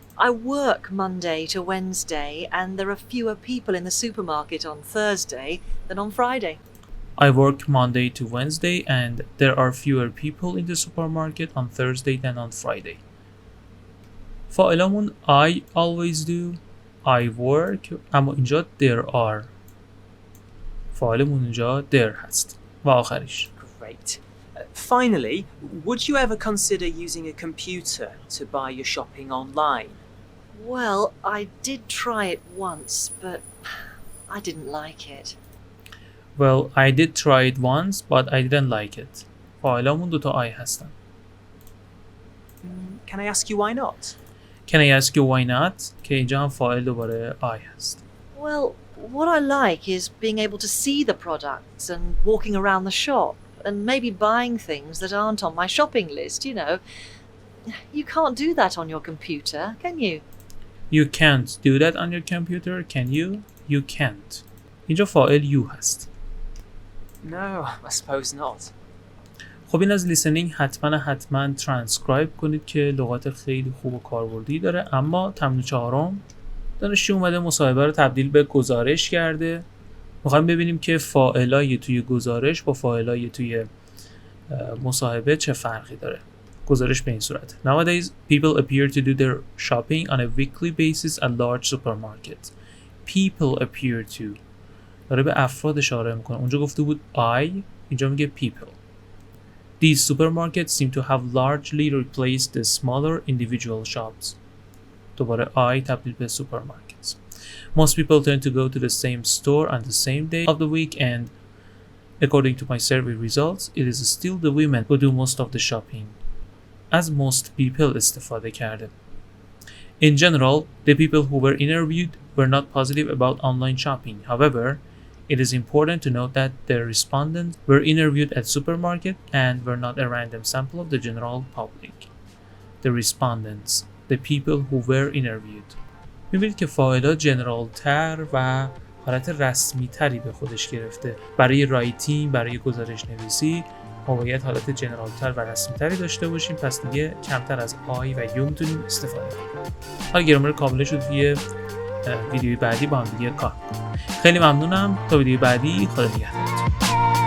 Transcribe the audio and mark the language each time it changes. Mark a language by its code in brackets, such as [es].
[en] I work Monday to Wednesday and there are fewer people in the supermarket on Thursday than on Friday. I work Monday to Wednesday and there are fewer people in the supermarket on Thursday than on Friday. [fa] فاعلمون [en] I always do, I work، [fa] اما اینجا [en] there are. [fa] فاعلمون اینجا there هست. و آخریش. [en] Great. Finally, would you ever consider using a computer to buy your shopping online? Well, I did try it once, but I didn't like it. Well, I did try it once, but I didn't like it. [fa] فاعلمون دوتا I هستن. [en] Can I ask you why not? Can I ask you why not? [fa] که اینجا هم فاعل دوباره I هست. [en] Well, what I like is being able to see the products and walking around the shop and maybe buying things that aren't on my shopping list, you know. You can't do that on your computer, can you? You can't do that on your computer, can you? You can't. [fa] اینجا فاعل you هست. [en] No, I suppose not. [fa] خب این از لیسنینگ حتما ترانسکرایب کنید که لغات خیلی خوب و کاربردی داره. اما تمرین 4 دانشجو اومده مصاحبه رو تبدیل به گزارش کرده. میخوایم ببینیم که فاعلای توی گزارش با فاعلای توی مصاحبه چه فرقی داره. گزارش به این صورت. [en] Nowadays people appear to do their shopping on a weekly basis at large supermarkets. People appear to [fa] داره به افراد اشاره میکنه. اونجا گفته بود I، اینجا میگه people. [en] These supermarkets seem to have largely replaced the smaller individual shops. [fa] دوباره I تبدیل به supermarkets. [en] Most people tend to go to the same store on the same day of the week and according to my survey results, it is still the women who do most of the shopping. [fa] از [en] most people [fa] استفاده کرده. [en] In general, the people who were interviewed were not positive about online shopping. However, it is important to note that the respondents were interviewed at supermarket and were not a random sample of the general public. The respondents, the people who were interviewed. [fa] می‌بینید که فاعل‌ها جنرال تر و حالت رسمی تری به خودش گرفته. برای رایتینگ، برای گزارش نویسی ما باید حالت جنرال تر و رسمی تری داشته باشیم، پس دیگه کمتر از آی و یو میتونیم استفاده کنیم. حالا گرامر کاملش رو توی ویدیوی بعدی با هم دیگه کار کنیم. خیلی ممنونم. تا ویدیوی بعدی، خدا نگهدارتون.